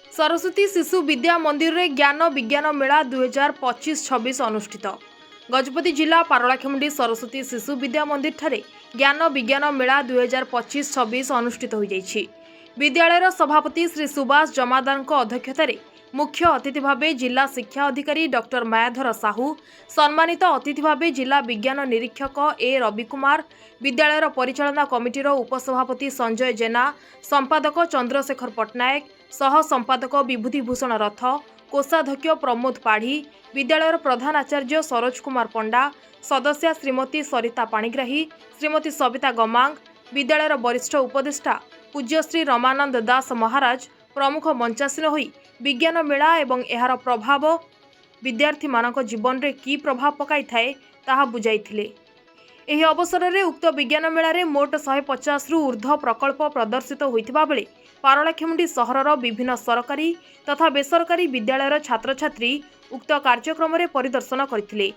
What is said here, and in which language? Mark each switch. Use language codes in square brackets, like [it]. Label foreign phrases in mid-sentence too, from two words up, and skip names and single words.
[or] ସରସ୍ୱତୀ ଶିଶୁ ବିଦ୍ୟା ମନ୍ଦିର ରେ ଜ୍ଞାନ ବିଜ୍ଞାନ ମେଳା 2025-26 ଅନୁଷ୍ଠିତ। ଗଜପତି ଜିଲ୍ଲା ପାରଳାଖେମୁଣ୍ଡି ସରସ୍ୱତୀ ଶିଶୁ ବିଦ୍ୟା ମନ୍ଦିର ଠାରେ ଜ୍ଞାନ ବିଜ୍ଞାନ ମେଳା 2025-26 ଅନୁଷ୍ଠିତ ହୋ ଯାଇଛି। ବିଦ୍ୟାଳୟର ସଭାପତି ଶ୍ରୀ ସୁଭାଷ ଜମାଦାର ଅଧ୍ୟକ୍ଷତାର ମୁଖ୍ୟ ଅତିଥି ଭାବେ ଜିଲ୍ଲା ଶିକ୍ଷା ଅଧିକାରୀ ଡକ୍ଟର ମାୟାଧର ସାହୁ, ସମ୍ମାନିତ ଅତିଥି ଭାବେ ଜିଲ୍ଲା ବିଜ୍ଞାନ ନିରୀକ୍ଷକ ଏ ରବିକୁମାର, ବିଦ୍ୟାଳୟର ପରିଚାଳନା କମିଟିର ଉପସଭାପତି ସଞ୍ଜୟ ଜେନା, ସମ୍ପାଦକ ଚନ୍ଦ୍ରଶେଖର ପଟ୍ଟନାୟକ, ସହ ସମ୍ପାଦକ ବିଭୂତିଭୂଷଣ ରଥ, କୋଷାଧ୍ୟକ୍ଷ ପ୍ରମୋଦ ପାଢ଼ୀ, ବିଦ୍ୟାଳୟର ପ୍ରଧାନ ଆଚାର୍ଯ୍ୟ ସରୋଜ କୁମାର ପଣ୍ଡା, ସଦସ୍ୟା ଶ୍ରୀମତୀ ସରିତା ପାଣିଗ୍ରାହୀ, ଶ୍ରୀମତୀ ସବିତା ଗମାଙ୍ଗ, ବିଦ୍ୟାଳୟର ବରିଷ୍ଠ ଉପଦେଷ୍ଟା ପୂଜ୍ୟଶ୍ରୀ ରମାନନ୍ଦ ଦାସ ମହାରାଜ ପ୍ରମୁଖ ମଞ୍ଚାସୀନ ହୋଇ ବିଜ୍ଞାନ ମେଳା ଏବଂ ଏହାର ପ୍ରଭାବ ବିଦ୍ୟାର୍ଥୀ ମାନଙ୍କ ଜୀବନ ରେ କି ପ୍ରଭାବ ପକାଇ ଥାଏ ତାହା ବୁଝାଇଥିଲେ। ଏହି ଅବସର ମେଁ ଉକ୍ତ ବିଜ୍ଞାନ ମେଳା ରେ ମୋଟ 150 ରୁ ଊର୍ଦ୍ଧ୍ୱ ପ୍ରକଳ୍ପ ପ୍ରଦର୍ଶିତ ହୋଇଥିବା ବେଳେ ପାରଳାଖେମୁଣ୍ଡି ସହରର ବିଭିନ୍ନ ସରକାରୀ ତଥା ବେସରକାରୀ ବିଦ୍ୟାଳୟର ଛାତ୍ର ଛାତ୍ରୀ ଉକ୍ତ କାର୍ଯ୍ୟକ୍ରମ ରେ ପରିଦର୍ଶନ କରଥିଲେ।